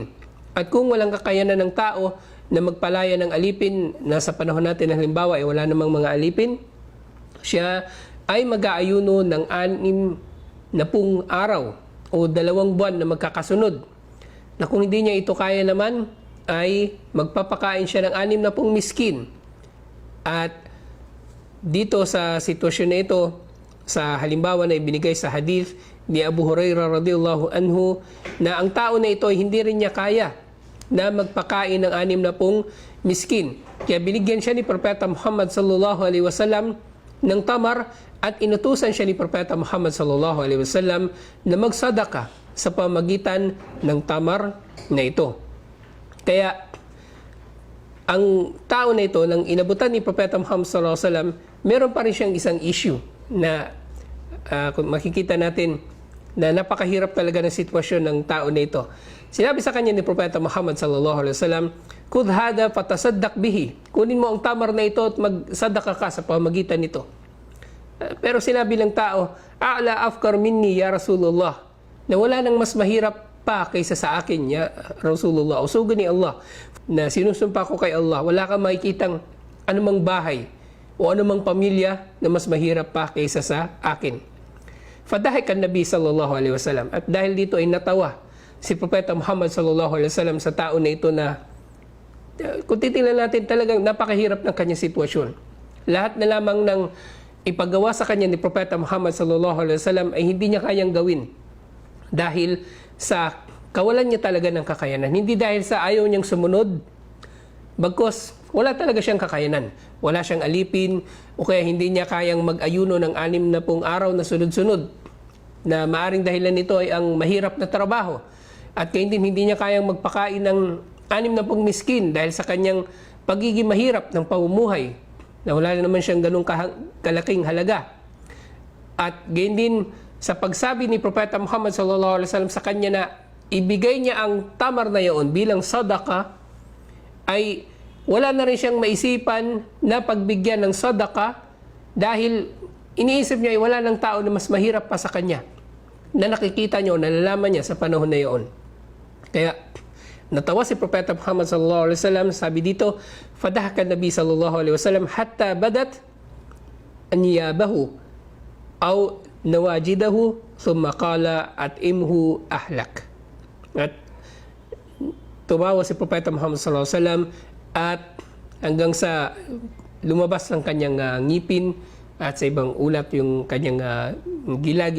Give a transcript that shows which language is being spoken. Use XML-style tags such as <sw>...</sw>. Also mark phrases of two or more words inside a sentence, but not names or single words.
<tl>At kung walang kakayanan ng tao na magpalaya ng alipin, nasa panahon natin na halimbawa ay wala namang mga alipin, siya ay mag-aayuno ng 60 araw o 2 buwan na magkakasunod. Na kung hindi niya ito kaya naman, ay magpapakain siya ng 60 miskin. At dito sa sitwasyon na ito, sa halimbawa na ibinigay sa hadith ni Abu Hurairah</tl> <ar>رضي الله عنه,</ar> <tl>na ang tao na ito ay hindi rin niya kaya na magpakain ng 60 miskin. Kaya binigyan siya ni Propeta Muhammad</tl> <ar>صلى الله عليه وسلم</ar> <tl>ng tamar at inutusan siya ni Propeta Muhammad</tl> <ar>صلى الله عليه وسلم</ar> <tl>na magsadaka sa pamagitan ng tamar na ito. Kaya ang tao na ito, nang inabutan ni Propeta Muhammad</tl> <ar>صلى الله عليه وسلم,</ar> <tl>meron pa rin siyang isang issue na kung makikita natin na napakahirap talaga ng sitwasyon ng tao na ito. Sinabi sa kanya ni Propeta Muhammad</tl> <ar>صلى الله عليه وسلم, "خذ هذا فتصدق به."</ar> <tl>Kunin mo ang tamar na ito at magsadaka ka sa pamagitan nito. Pero sinabi ng tao,</tl> <ar>"أعلى أفقر مني يا رسول الله."</ar> <tl>Na wala nang mas mahirap pa kaysa sa akin,</tl> <ar>يا رسول الله.</ar> <tl>Usugan ni Allah na sinusumpa ko kay Allah, wala kang makikitang anumang bahay o anumang pamilya na mas mahirap pa kaysa sa akin. Fadahik ang Nabi</tl> <ar>صلى الله عليه وسلم.</ar> <tl>At dahil dito ay natawa si Propeta Muhammad</tl> <ar>صلى الله عليه وسلم</ar> <tl>sa tao na ito na kung titingnan natin talagang napakahirap ng kanyang sitwasyon. Lahat na lamang ng ipagawa sa kanya ni Propeta Muhammad</tl> <ar>صلى الله عليه وسلم</ar> <tl>ay hindi niya kayang gawin dahil sa kawalan niya talaga ng kakayanan. Hindi dahil sa ayaw niyang sumunod, bagkus wala talaga siyang kakayanan. Wala siyang alipin o kaya hindi niya kayang mag-ayuno ng 60 araw na sunod-sunod, na maaring dahilan nito ay ang mahirap na trabaho. At kaya hindi niya kayang magpakain ng 60 miskin dahil sa kanyang pagiging mahirap ng pamumuhay, na wala naman siyang ganung kalaking halaga. At gayon din sa pagsabi ni Propeta Muhammad</tl> <ar>صلى الله عليه وسلم</ar> <tl>sa kanya na ibigay niya ang tamar na iyon bilang sadaka, ay wala na rin siyang maisipan na pagbigyan ng sadaka dahil iniisip niya ay wala ng tao na mas mahirap pa sa kanya na nakikita niya o nalalaman niya sa panahon na iyon. Kaya natawa si Propeta Muhammad</tl> <ar>صلى الله عليه وسلم.</ar> <tl>Sabi dito,</tl> <ar>فضحك النبي صلى الله عليه وسلم حتى بدت أنيابه أو نواجذه ثم قال أطعمه أهلك.</ar> <tl>At tumawa si Propeta Muhammad</tl> <ar>صلى الله عليه وسلم</ar> <tl>at hanggang sa lumabas ng kanyang ngipin at sa ibang ulat yung kanyang gilagid.</tl>